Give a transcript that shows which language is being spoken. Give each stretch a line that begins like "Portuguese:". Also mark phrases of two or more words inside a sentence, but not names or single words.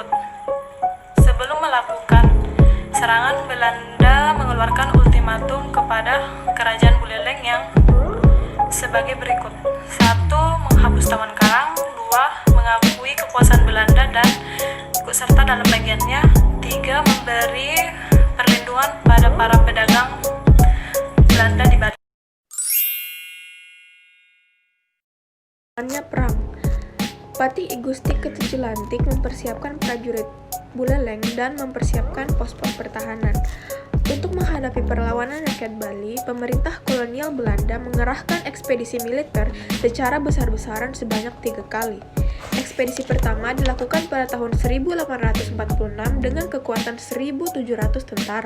Indonesian: Sebelum melakukan serangan, Belanda mengeluarkan ultimatum kepada kerajaan Buleleng yang sebagai berikut: 1. Menghapus tawan karang. 2. Mengakui kekuasaan Belanda dan ikut serta dalam bagiannya. 3. Memberi perlindungan pada para pedagang Belanda di Bali. Perang. Patih I Gusti Ketujuh-Lantik mempersiapkan prajurit Buleleng dan mempersiapkan pos-pos pertahanan. Untuk menghadapi perlawanan rakyat Bali, pemerintah kolonial Belanda mengerahkan ekspedisi militer secara besar-besaran sebanyak 3 kali. Ekspedisi pertama dilakukan pada tahun 1846 dengan kekuatan 1.700 tentara.